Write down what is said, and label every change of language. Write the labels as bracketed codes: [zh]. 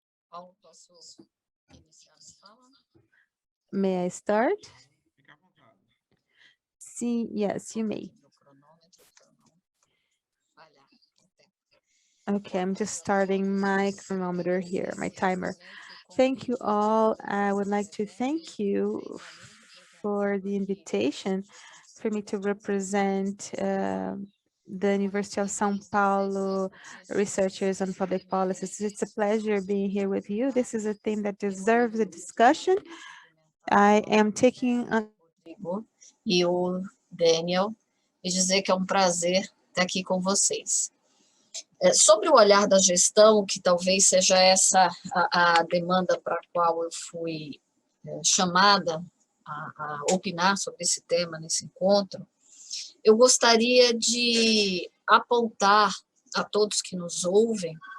[pt] Paulo, posso iniciar a fala? [en] May I start? [pt] Fique à vontade. Sim, [en] yes, you may. [pt] Meu cronômetro para não falhar no tempo. [en] Okay, I'm just starting my chronometer here, my timer. Thank you all. I would like to thank you for the invitation for me to represent the University of São Paulo researchers on public policies. It's a pleasure being here with you. This is a theme that deserves a discussion. I am taking [pt] e o Daniel, e dizer que é um prazer estar aqui com vocês. Sobre o olhar da gestão, que talvez seja essa a demanda para a qual eu fui chamada a opinar sobre esse tema nesse encontro, eu gostaria de apontar a todos que nos ouvem,